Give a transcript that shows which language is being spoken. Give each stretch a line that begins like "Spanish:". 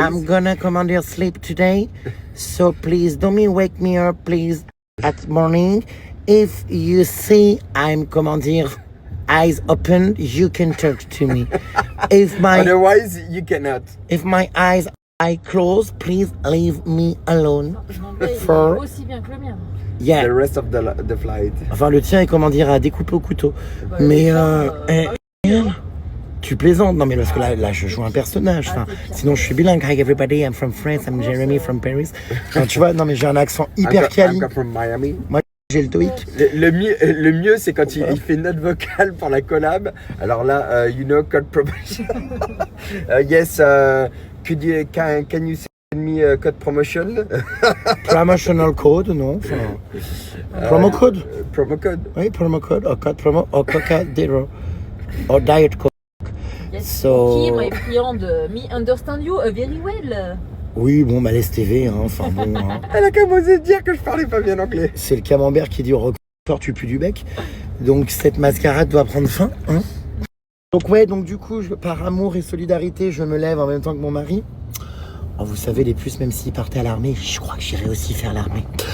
English: I'm gonna command your sleep today. So please don't me wake me up please at morning. If you see I'm commanding eyes open, you can talk to me. If Otherwise, you cannot. my eyes are closed, please leave me alone.
French: Mon anglais, il
English: For-
French: est aussi bien que le mien.
English: Yeah. The rest of the flight.
French: Enfin, le tien est, comment dire, à découper au couteau. Bah, Mais, le tien, tu plaisantes. Non, mais parce que là, je joue un personnage. Enfin, sinon, je suis bilingue.
English: Hi, everybody, I'm from France. I'm Jeremy from Paris.
French: Enfin, tu vois, non, mais j'ai un accent hyper quali.
English: I'm from Miami.
French: J'ai le TOEIC. Le mieux, c'est quand il fait une note vocale pour la collab. Alors là,
English: you know,
French: code promotion.
English: Yes, can you send me code promotion?
French: Promotional code, non. Enfin, promo code.
English: Promo code. Oui, promo code. Or code promo. Or Coca Zero. Or Diet Coke. Yes. So- Qui, my friend, me understand you very well.
French: Oui, bon, Malaise TV, hein. Enfin, bon. Hein. Elle a qu'à osé dire que je parlais pas bien anglais. C'est le camembert qui dit au record tu pues du bec. Donc cette mascarade doit prendre fin. Hein, donc ouais, donc du coup, par amour et solidarité, je me lève en même temps que mon mari. Oh, vous savez, les puces, même s'ils partaient à l'armée, je crois que j'irai aussi faire l'armée.